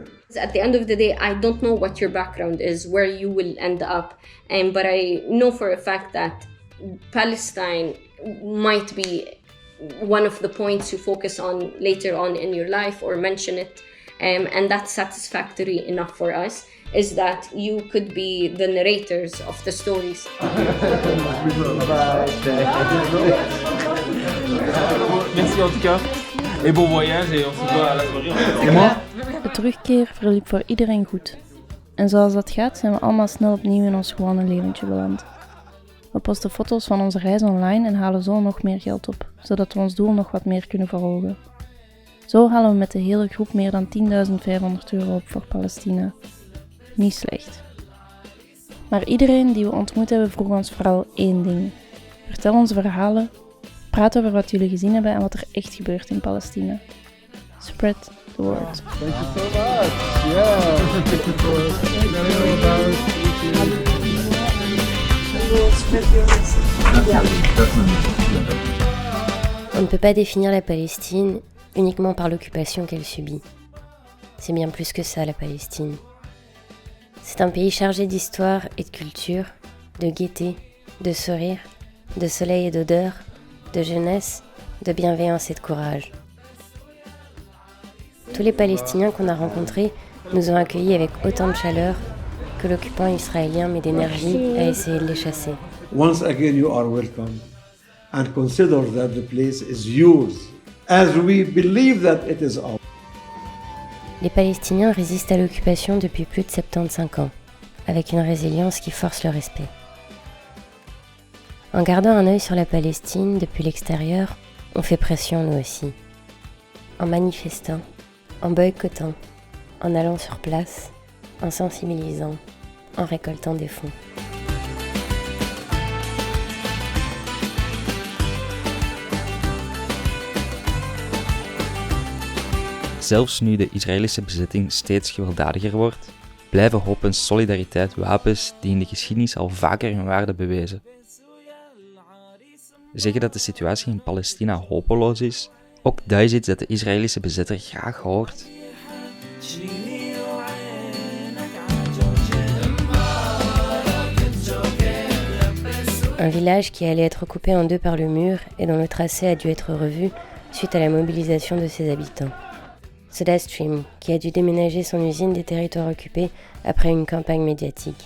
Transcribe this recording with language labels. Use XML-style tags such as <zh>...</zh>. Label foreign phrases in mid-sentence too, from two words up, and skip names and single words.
<en>At the end of the day, I don't know what your background is, where you will end up, but I know for a fact that Palestine might be one of the points you focus on later on in your life or mention it. And that's satisfactory enough for us, is that you could be the narrators of the stories.</en> <fr>Merci en tout cas. Et bon voyage et on se voit à la soirée.</fr> <nl>De terugkeer verliep voor iedereen goed. En zoals dat gaat, zijn we allemaal snel opnieuw in ons gewone leventje beland. We posten foto's van onze reis online en halen zo nog meer geld op, zodat we ons doel nog wat meer kunnen verhogen. Zo halen we met de hele groep meer dan €10.500 op voor Palestina. Niet slecht. Maar iedereen die we ontmoet hebben vroeg ons vooral één ding. Vertel onze verhalen, praat over wat jullie gezien hebben en wat er echt gebeurt in Palestina.</nl> <en>Spread the word. Thank you so much.</en> <fr>On ne peut pas définir la Palestine uniquement par l'occupation qu'elle subit. C'est bien plus que ça, la Palestine. C'est un pays chargé d'histoire et de culture, de gaieté, de sourire, de soleil et d'odeur, de jeunesse, de bienveillance et de courage. Tous les Palestiniens qu'on a rencontrés nous ont accueillis avec autant de chaleur que l'occupant israélien met d'énergie à essayer de les chasser.</fr> <en>Once again, you are welcome, and consider that the place is yours, as we believe that it is ours.</en> <fr>Les Palestiniens résistent à l'occupation depuis plus de 75 ans, avec une résilience qui force le respect. En gardant un œil sur la Palestine depuis l'extérieur, on fait pression nous aussi. En manifestant, en boycottant, en allant sur place, en sensibilisant, en récoltant des fonds.</fr> <nl>Zelfs nu de Israëlische bezetting steeds gewelddadiger wordt, blijven hoop en solidariteit wapens die in de geschiedenis al vaker hun waarde bewezen. Zeggen dat de situatie in Palestina hopeloos is, ook dat is iets dat de Israëlische bezetter graag hoort.</nl> <fr>Un village qui allait être coupé en deux par le mur et dont le tracé a dû être revu suite à la mobilisation de ses habitants. SodaStream, qui a dû déménager son usine des territoires occupés après une campagne médiatique.</fr>